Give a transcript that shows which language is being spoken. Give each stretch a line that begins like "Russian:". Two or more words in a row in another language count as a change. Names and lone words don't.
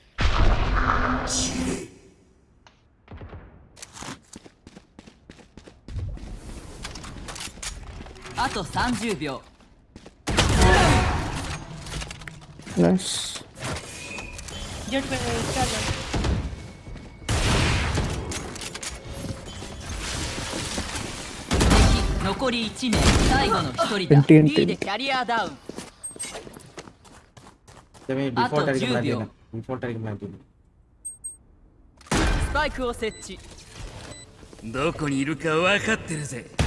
Japanese: あと30秒。
English: Nice. Jet charger.
Japanese: 残り1名。最後の1人だ。 B でキャリアダウン。
Malayalam: Default ആയിരിക്കും മാറ്റി. Default ആയിരിക്കും മാറ്റി.
Japanese: スパイクを設置。どこにいるか分かってるぜ。